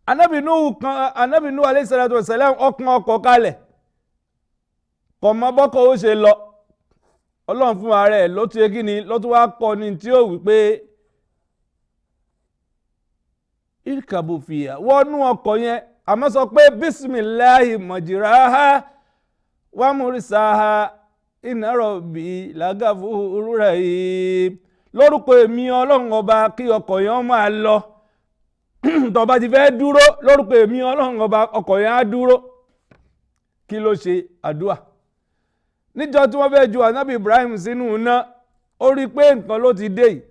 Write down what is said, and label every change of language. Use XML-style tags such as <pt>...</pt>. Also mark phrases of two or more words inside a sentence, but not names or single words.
<yo>Ànábì Nuhu</yo> <ar>عليه الصلاة والسلام</ar> <yo>ọkàn ọkọ̀ kalẹ̀ kò mọ bọ́kọ̀ ó ṣe lọ. Ọlọ́run fún ara ẹ̀ ló tún kí ni ló tún wá kọ́ ni tí ó wí pé</yo> <ar>اركبوا فيها</ar> <yo>wọnú ọkọ̀ yẹn, àmọ́ sọ pé</yo> <ar>بسم الله مجراها ومرساها إن ربي لغفور رحيم.</ar> <yo>Lórúkọ èmi Ọlọ́run ọba kí ọkọ̀ yẹn máa lọ. Tó bá ti fẹ́ dúró, lórúkọ èmi Ọlọ́run ọba ọkọ̀ yẹn á dúró. Kí ló ṣe? Àdúà. Níjọ́ tí wọ́n fẹ́ ju ànábì Ibrahim sínú iná, ó rí pé nǹkan ló ti dé yìí.</yo>